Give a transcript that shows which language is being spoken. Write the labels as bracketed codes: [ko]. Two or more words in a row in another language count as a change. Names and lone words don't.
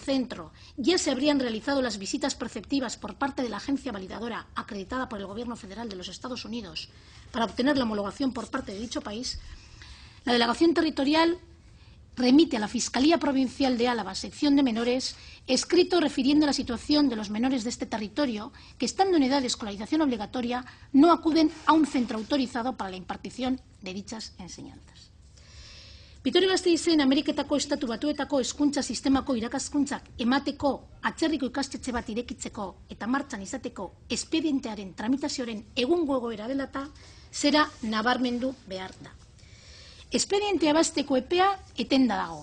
[es] centro, ya se habrían realizado las visitas preceptivas por parte de la agencia validadora acreditada por el Gobierno Federal de los Estados Unidos para obtener la homologación por parte de dicho país, la delegación territorial remite a la Fiscalía Provincial de Álava, sección de menores, escrito refiriendo a la situación de los menores de este territorio que, estando en edad de escolarización obligatoria, no acuden a un centro autorizado para la impartición de dichas enseñanzas. [eu] Vitoria-Gasteizen Ameriketako Estatu Batuetako hezkuntza sistemako irakaskuntzak emateko atzerriko ikastetxe bat irekitzeko eta martxan izateko espedientearen tramitazioaren egungo egoera dela eta zera nabarmendu behar da. Espedientea bazteko epea etenda dago.